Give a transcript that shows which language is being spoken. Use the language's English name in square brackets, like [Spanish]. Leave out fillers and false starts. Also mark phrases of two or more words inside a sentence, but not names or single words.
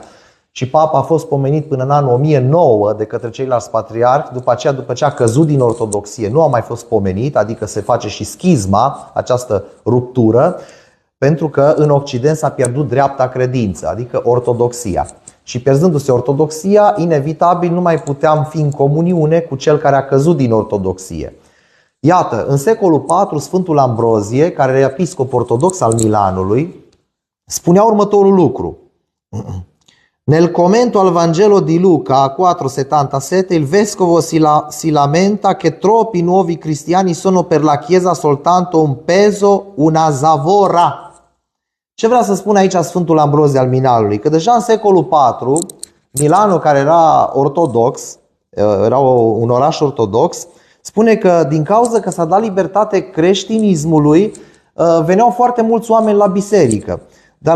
[Romanian] Și papa a fost pomenit până în anul 1009 de către ceilalți patriarhi, după ce a căzut din ortodoxie, nu a mai fost pomenit, adică se face și schizma, această ruptură, pentru că în Occident s-a pierdut dreapta credință, adică ortodoxia. Și pierzându-se ortodoxia, inevitabil nu mai puteam fi în comuniune cu cel care a căzut din ortodoxie. Iată, în secolul IV, Sfântul Ambrozie, care era episcop ortodox al Milanului, spunea următorul lucru. [Italian] Nel commento al Vangelo di Luca 4,77 il vescovo si lamenta che troppi nuovi cristiani sono per la Chiesa soltanto un peso, una zavora. [Romanian] Ce vrea să spun aici Sfântul Ambrozie al Milanului? Că deja în secolul IV, Milanul, care era ortodox, era un oraș ortodox, spune că din cauza că s-a dat libertate creștinismului, veneau foarte mulți oameni la biserică.